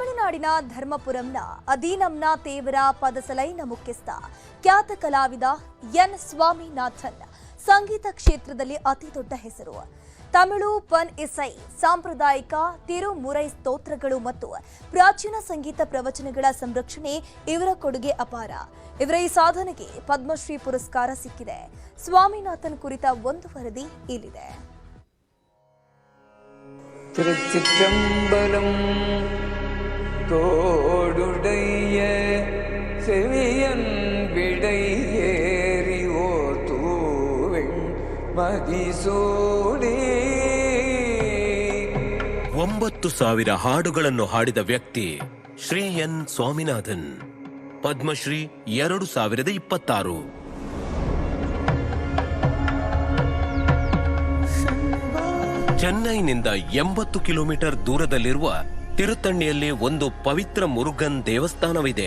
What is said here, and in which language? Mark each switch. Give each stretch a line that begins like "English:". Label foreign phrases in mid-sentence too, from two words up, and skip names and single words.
Kannada: ತಮಿಳುನಾಡಿನ ಧರ್ಮಪುರಂನ ಅಧೀನಂನ ತೇವರ ಪದಸಲೈನ ಮುಖ್ಯಸ್ಥ ಖ್ಯಾತ ಕಲಾವಿದ ಎನ್ ಸ್ವಾಮಿನಾಥನ್ ಸಂಗೀತ ಕ್ಷೇತ್ರದಲ್ಲಿ ಅತಿ ದೊಡ್ಡ ಹೆಸರು. ತಮಿಳು
Tamil: பண் இசை,
Kannada: ಸಾಂಪ್ರದಾಯಿಕ ತಿರುಮುರೈ ಸ್ತೋತ್ರಗಳು ಮತ್ತು ಪ್ರಾಚೀನ ಸಂಗೀತ ಪ್ರವಚನಗಳ ಸಂರಕ್ಷಣೆ ಇವರ ಕೊಡುಗೆ ಅಪಾರ. ಇವರ ಈ ಸಾಧನೆಗೆ ಪದ್ಮಶ್ರೀ ಪುರಸ್ಕಾರ ಸಿಕ್ಕಿದೆ. ಸ್ವಾಮಿನಾಥನ್ ಕುರಿತ ಒಂದು ವರದಿ ಇಲ್ಲಿದೆ.
Tamil: திருச்சிற்றம்பலம் தோடுடைய செவியன் விடையேறி ஓர் தூவெண் மதிசூடி
Kannada: 9,000 ಹಾಡುಗಳನ್ನು ಹಾಡಿದ ವ್ಯಕ್ತಿ ಶ್ರೀ ಎನ್ ಸ್ವಾಮಿನಾಥನ್. ಪದ್ಮಶ್ರೀ 2026. ಚೆನ್ನೈನಿಂದ 80 ಕಿಲೋಮೀಟರ್ ದೂರದಲ್ಲಿರುವ ತಿರುತ್ತಣಿಯಲ್ಲಿ ಒಂದು ಪವಿತ್ರ ಮುರುಗನ್ ದೇವಸ್ಥಾನವಿದೆ.